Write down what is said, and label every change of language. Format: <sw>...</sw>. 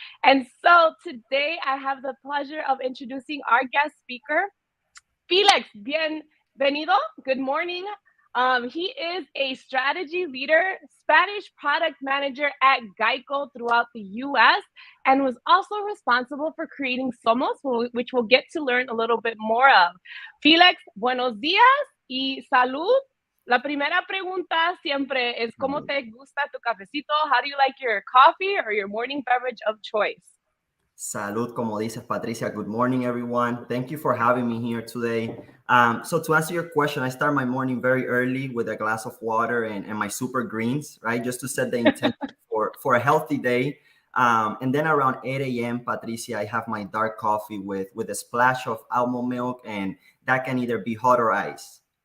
<en>And so today I have the pleasure of introducing our guest speaker, Felix.</en> <es>Bienvenido.</es> <en>Good morning. He is a strategy leader, Spanish product manager at GEICO throughout the US, and was also responsible for creating Somos, which we'll get to learn a little bit more of.</en> <es>Felix, buenos días y salud. La primera pregunta siempre es, ¿cómo te gusta tu cafecito?</es> <en>How do you like your coffee or your morning beverage of choice?</en> <es>Salud, como dices,</es> <en>Patricia. Good morning, everyone. Thank you for having me here today. So to answer your question, I start my morning very early with a glass of water and my super greens, right? Just to set the intention for a healthy day. And then around 8 a.m., Patricia, I have my dark coffee with a splash of almond milk, and that can either be hot or ice.</en>